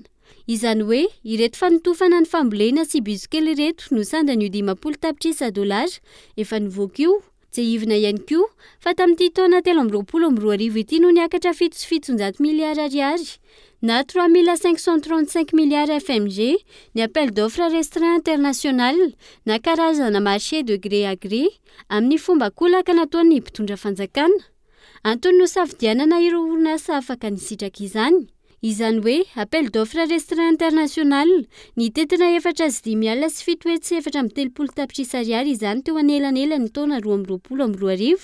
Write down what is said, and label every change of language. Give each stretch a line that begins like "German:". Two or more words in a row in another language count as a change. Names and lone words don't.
Malagasy: Izany hoe ireto fanotofana ny fambolena sy bizikely ireto no sandan'io 50 tapitrisa $, efa nivoaka io. Tsehivana ihany koa fa tamin'ity taona 2020 ity no niakatra 700 miliara ariary na 3535 miliara FMG ny
French: appel d'offre restreint international
Malagasy: na karazana
French: marché de gré à gré
Malagasy: amin'ny fomba kolaka nataon'ny mpitondra fanjakana. Antony no safidianana ireo orinasa afaka nisitraka izany. Izany hoe
French: appel d'offre restreint international
Malagasy: ny tetina 4,7 tapitrisa ariary izany teo anelanela ny taona 2020.